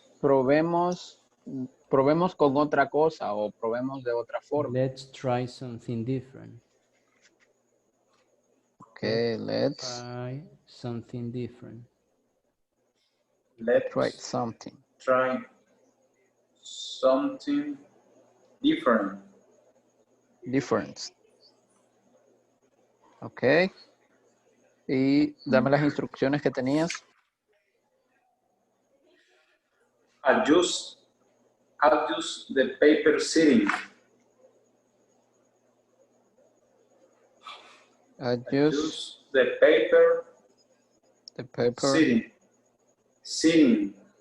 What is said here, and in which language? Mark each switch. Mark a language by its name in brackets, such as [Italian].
[Spanish] Probemos con otra cosa o probemos de otra forma. [English] Let's try something different. Okay, let's try something different. Let's try something. Try something different. Different. Ok. [Spanish] Y dame las instrucciones que tenías. [English] Adjust the paper sitting. Adjust the paper sitting. Sitting.